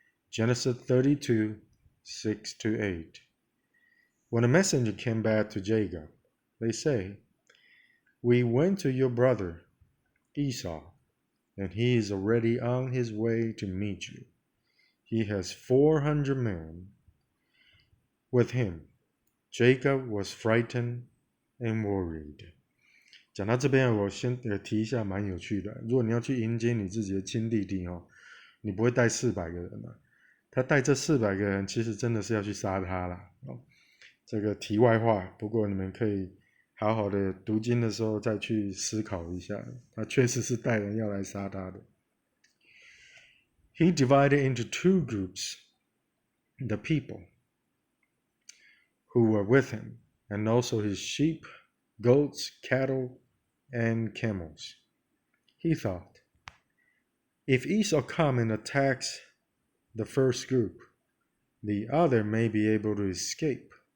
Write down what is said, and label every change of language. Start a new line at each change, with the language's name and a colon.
English: Genesis 32, 6-8. When the messenger came back to Jacob, they say, we went to your brother Esau, and he is already on his way to meet you. He has 400 men with him. Jacob was frightened and worried.
Chinese: 讲到这边，我先提一下，蛮有趣的。如果你要去迎接你自己的亲弟弟你不会带400个人他带这400个人，其实真的是要去杀他啦。这个题外话，不过你们可以好好的读经的时候再去思考一下，他确实是带人要来杀他的。
English: He divided into 2 groups, the people who were with him, and also his sheep, goats, cattle, and camels. He thought, if Esau comes and attacks the first group, the other may be able to escape.